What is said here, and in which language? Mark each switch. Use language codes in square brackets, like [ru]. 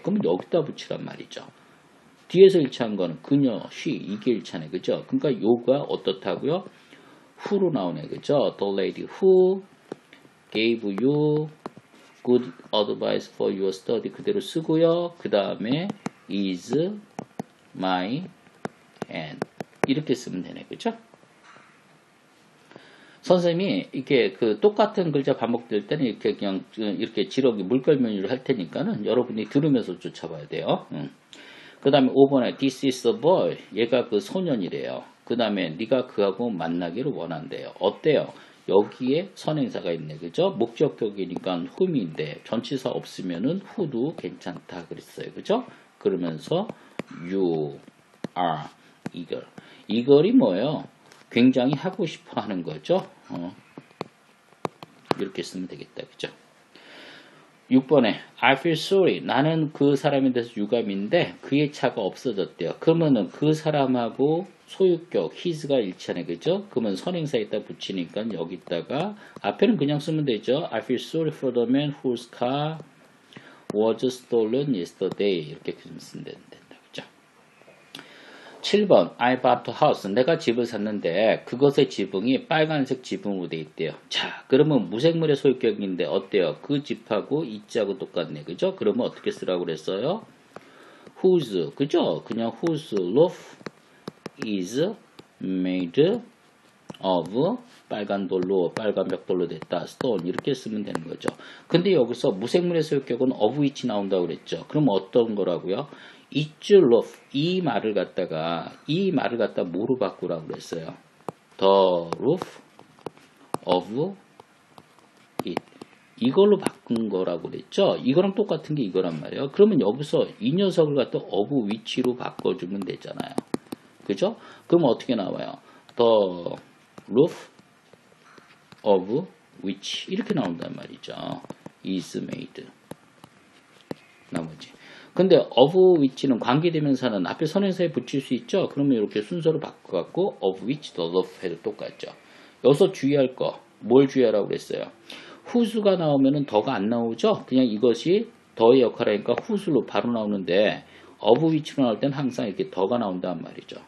[ko] 그러면 여기다 붙이란 말이죠. 뒤에서 1차 한 거는 그녀, she. 이게 1차네. 그죠? 그러니까 요가 어떻다고요? who로 나오네. 그죠? [en] The lady who gave you good advice for your study. [ko] 그대로 쓰고요. 그 다음에 [en] is my aunt. [ko] 이렇게 쓰면 되네. 그죠? 선생님이 이렇게 그 똑같은 글자 반복될 때는 이렇게 그냥 이렇게 지렁이 물결 메뉴를 할 테니까는 여러분이 들으면서 쫓아봐야 돼요. 그 다음에 5번에 [en] this is a boy. [ko] 얘가 그 소년이래요. 그 다음에 네가 그하고 만나기를 원한대요. 어때요? 여기에 선행사가 있네. 그죠? 목적격이니까 whom인데 전치사 없으면은 who도 괜찮다 그랬어요. 그죠? 그러면서 [en] you are eager. [ko] eager이 뭐예요? 굉장히 하고 싶어 하는 거죠. 이렇게 쓰면 되겠다. 그죠? [en] 6번에 I feel sorry. [ko] 나는 그 사람에 대해서 유감인데 그의 차가 없어졌대요. 그러면은 그 사람하고 소유격 his가 일치하네. 그죠? 그러면 선행사에다 붙이니까 여기다가 앞에는 그냥 쓰면 되죠. [en] I feel sorry for the man whose car was stolen yesterday. [ko] 이렇게 쓰면 된다. 그죠? 7번 [en] I bought a house. [ko] 내가 집을 샀는데 그것의 지붕이 빨간색 지붕으로 돼 있대요. 자, 그러면 무생물의 소유격인데 어때요? 그 집하고 이자하고 똑같네. 그죠? 그러면 어떻게 쓰라고 그랬어요? whose. 그죠? 그냥 [en] whose roof is made of [ko] 빨간 돌로 빨간 벽돌로 됐다. stone. 이렇게 쓰면 되는 거죠. 근데 여기서 무생물의 소유격은 of which 나온다고 그랬죠. 그럼 어떤 거라고요? [en] It's roof. [ko] 이 말을 갖다가 뭐로 바꾸라고 그랬어요? [en] The roof of it. [ko] 이걸로 바꾼 거라고 그랬죠? 이거랑 똑같은 게 이거란 말이에요. 그러면 여기서 이 녀석을 갖다 of which로 바꿔주면 되잖아요. 그죠? 그럼 어떻게 나와요? [en] The roof of which [ko] 이렇게 나온단 말이죠. [en] is made. 나머지. [ko] 근데 of which는 관계대명사는 앞에 선행사에 붙일 수 있죠. 그러면 이렇게 순서로 바꿔갖고 [en] of which the roof [ko] 해도 똑같죠. 여기서 주의할 거, 뭘 주의하라고 그랬어요? whose가 나오면은 더가 안 나오죠. 그냥 이것이 더의 역할이니까 whose로 바로 나오는데 of which로 나올 때는 항상 이렇게 더가 나온단 말이죠.